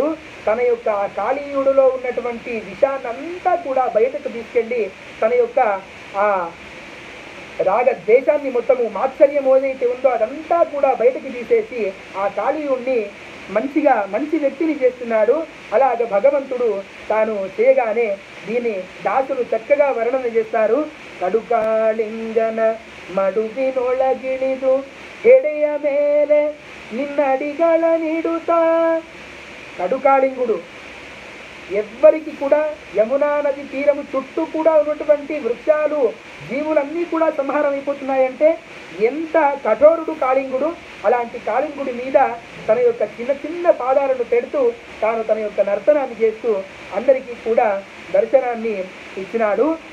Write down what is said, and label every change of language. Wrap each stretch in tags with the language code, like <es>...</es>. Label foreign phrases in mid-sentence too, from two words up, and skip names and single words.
<te>తన యొక్క ఆ కాళీయుడిలో ఉన్నటువంటి విషాన్నంతా కూడా బయటకు తీసుకెళ్ళి తన యొక్క ఆ రాగ ద్వేషాన్ని మొత్తము మాత్సర్యం ఏదైతే ఉందో అదంతా కూడా బయటకు తీసేసి ఆ కాళీయుడిని మంచి వ్యక్తిని చేస్తున్నాడు. అలాగ భగవంతుడు తాను చేయగానే దీన్ని దాసులు చక్కగా వర్ణన చేస్తారు.</te> <kn>కడుకాళింగన ಮಡುವಿನೊಳಗಿಳಿದು ಎಡೆಯ ಮೇಲೆ ನಿನ್ನಡಿಗಳ ನೀಡುತ್ತಾ.</kn> <te>కడుకాళింగుడు ఎవ్వరికి కూడా యమునా నది తీరము చుట్టూ కూడా ఉన్నటువంటి వృక్షాలు జీవులన్నీ కూడా సంహారం అయిపోతున్నాయంటే ఎంత కఠోరుడు కాళింగుడు. అలాంటి కాళింగుడి మీద తన యొక్క చిన్న చిన్న పాదాలను పెడుతూ తాను తన యొక్క నర్తనాన్ని చేస్తూ అందరికీ కూడా దర్శనాన్ని ఇచ్చినాడు.</te>